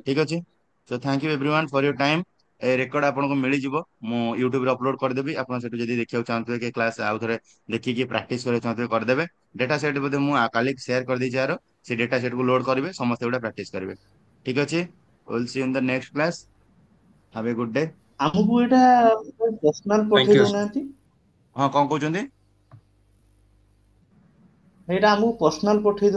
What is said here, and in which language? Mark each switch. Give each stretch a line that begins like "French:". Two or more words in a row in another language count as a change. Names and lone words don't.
Odia: ଠିକ ଅଛି
English: so thank you everyone for your time.
Odia: ଏ ରେକର୍ଡ ଆପଣଙ୍କୁ ମିଳିଯିବ ମୁଁ ୟୁଟ୍ୟୁବରେ ଅପଲୋଡ କରିଦେବି। ଆପଣ ସେଠୁ ଯଦି ଦେଖିବାକୁ ଚାହୁଁଥିବେ କି କ୍ଲାସ ଆଉ ଥରେ ଦେଖିକି ପ୍ରାକ୍ଟିସ କରିବାକୁ ଚାହୁଁଥିବେ କରିଦେବେ।
English: data set
Odia: ବୋଧେ ମୁଁ କାଲି ସେୟାର କରିଦେଇଛି ଆର ସେ
English: data setକୁ
Odia: ଲୋଡ କରିବେ ସମସ୍ତେ ଗୋଟେ ପ୍ରାକ୍ଟିସ କରିବେ। ଠିକ ଅଛି
English: will see in the next class. have a good day.
Odia: ଆମକୁ ଏଇଟା ପର୍ସନାଲ
English: Thank
Odia: ପଠେଇ
English: you, sir.
Odia: ଦଉନାହାନ୍ତି। ହଁ କଣ କହୁଛନ୍ତି? ଏଇଟା ଆମକୁ ପର୍ସନାଲ ପଠେଇ